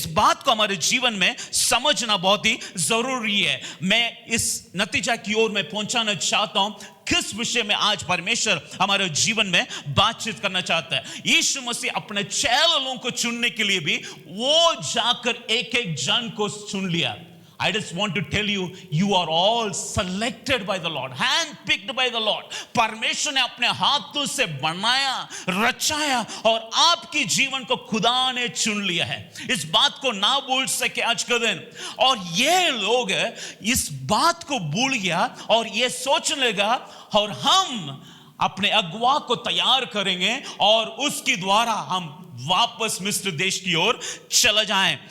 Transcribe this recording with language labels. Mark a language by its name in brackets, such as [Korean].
[Hindi] इस बात को हमारे जीवन में समझना बहुत ही जरूरी है। मैं इस नतीजा की ओर मैं पहुंचाना चाहता हूं, किस विषय में आज परमेश्वर हमारे जीवन में बातचीत करना चाहता है। यीशु मसीह अपने चेलों को चुनने के लिए भी वो जाकर एक एक जन को चुन लिया। [English] I just want to tell you, you are all selected by the Lord, handpicked by the Lord. [Hindi] परमेश्वर ने अपने हाथों से बनाया, रचाया और आपकी जीवन को खुदा ने चुन लिया है। इस बात को ना भूल सके आज का दिन। और ये लोग इस बात को भूल गया और ये सोचने लगा, और हम अपने अगुवा को तैयार करेंगे और उसके द्वारा हम वापस मिस्र देश की ओर चला जाएं।